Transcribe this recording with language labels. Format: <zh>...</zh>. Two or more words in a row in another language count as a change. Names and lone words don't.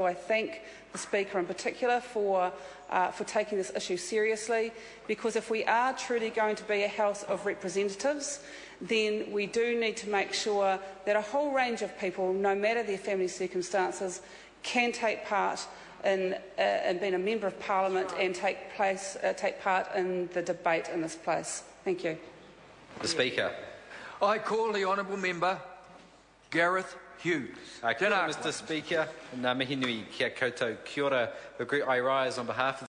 <en>I thank the Speaker in particular for taking this issue seriously, because if we are truly going to be a House of Representatives, then we do need to make sure that a whole range of people, no matter their family circumstances, can take part in being a Member of Parliament and take part in the debate in this place. Thank you. The Speaker. I call the Honourable Member Gareth Hughes.</en> <mi>Kia ora,</mi> <en>Mr Speaker.</en> <mi>Ngā mihi nui kia koutou. Kia ora.</mi> <en>I rise on behalf of</en>